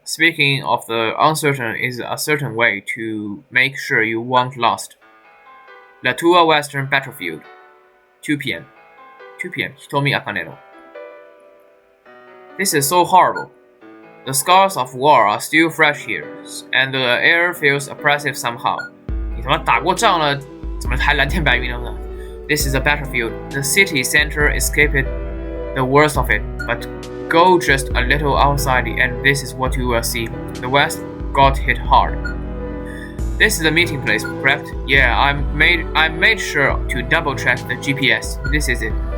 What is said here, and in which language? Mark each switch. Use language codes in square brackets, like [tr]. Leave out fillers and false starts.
[en] Speaking of the uncertain is a certain way to make sure you won't lost. Latour Western Battlefield. 2 p.m. 2 p.m. Hitomi Akanero. This is so horrible. The scars of war are still fresh here, and the air feels oppressive somehow. [zh] 你他妈打过仗了，怎么还蓝天白云呢？ [en] This is a battlefield. The city center escaped the worst of it, but go just a little outside and this is what you will see. The West got hit hard. This is the meeting place, correct? Yeah, I made sure to double check the GPS. This is it.